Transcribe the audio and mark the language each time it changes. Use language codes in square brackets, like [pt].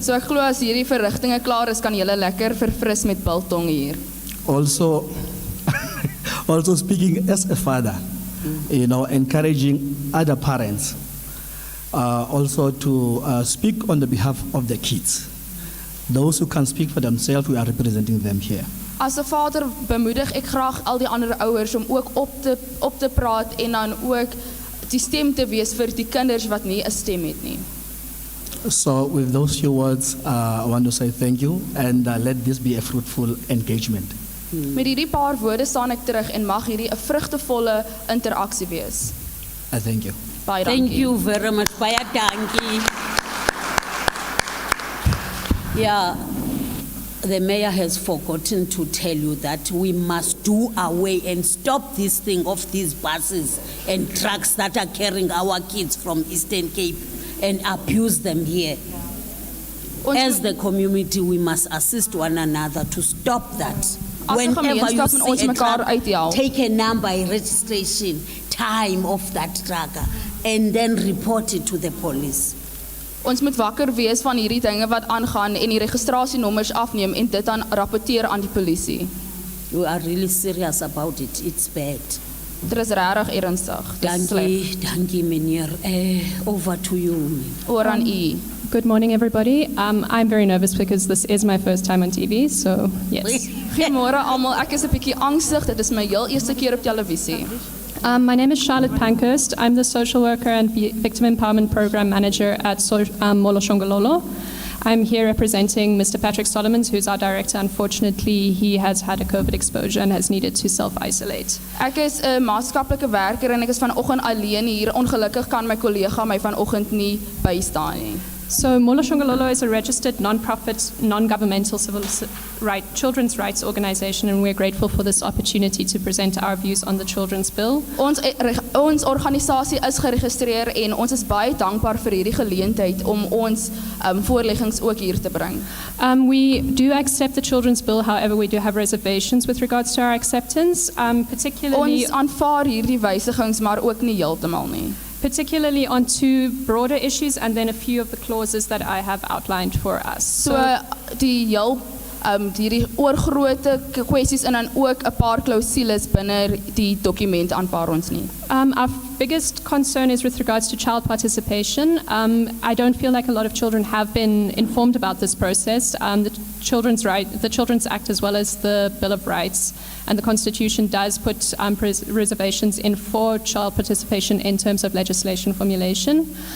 [af] So ek glo as hierdie verrigtinge klaar is, kan julle lekker verfris met biltong hier. [en] Also, also speaking as a father, you know, encouraging other parents also to speak on the behalf of the kids. Those who can speak for themselves, we are representing them here. [af] As 'n vader bemoedig ek graag al die ander ouers om ook op te praat en dan ook die stem te wees vir die kinders wat nie 'n stem het nie. [en] So with those few words, I want to say thank you and let this be a fruitful engagement. [af] Met hierdie paar woorde staan ek terug en mag hierdie 'n vrugtevolle interaksie wees. [en] I thank you. [af] Baie dankie. [en] Thank you very much. [af] Baie dankie. [en] Yeah, the mayor has forgotten to tell you that we must do away and stop this thing of these buses and trucks that are carrying our kids from Eastern Cape and abuse them here. As the community, we must assist one another to stop that. [af] As 'n gemeenskap moet ons mekaar uithelp. [en] take a number, a registration, time of that trucker, and then report it to the police. [af] Ons moet wakker wees van hierdie dinge wat aangaan en die registrasienommers afneem en dit dan rapporteer aan die polisie. [en] We are really serious about it. It's bad. [af] Dit is regtig ernstig. Dit is sleg. Dankie meneer. [en] Over to you. [af] Oor aan u. [en] Good morning, everybody. I'm very nervous because this is my first time on TV, so yes. [af] Goeiemôre almal. Ek is 'n bietjie angstig. Dit is my heel eerste keer op televisie. [en] My name is Charlotte Pankhurst. I'm the social worker and victim empowerment program manager at Moloshongololo. I'm here representing Mr. Patrick Solomons, who's our director. Unfortunately, he has had a COVID exposure and has needed to self-isolate. [af] Ek is 'n maatskaplike werker en ek is vanoggend alleen hier. Ongelukkig kan my kollega my vanoggend nie bystaan nie. [en] So Moloshongololo is a registered non-profit, non-governmental children's rights organization, and we're grateful for this opportunity to present our views on the children's bill. [af] Ons organisasie is geregistreer en ons is baie dankbaar vir hierdie geleentheid om ons voorleggings ook hier te bring. [en] We do accept the children's bill, however, we do have reservations with regards to our acceptance, particularly [af] Ons aanvaar hierdie wysigings, maar ook nie heeltemal nie. [en] Particularly on two broader issues and then a few of the clauses that I have outlined for us. [af] So die heel hierdie oorgrootte kwessies en dan ook 'n paar klousules binne die dokument aanvaar ons nie. [en] Our biggest concern is with regards to child participation. I don't feel like a lot of children have been informed about this process. The Children's Act, as well as the Bill of Rights and the Constitution, does put reservations in for child participation in terms of legislation formulation.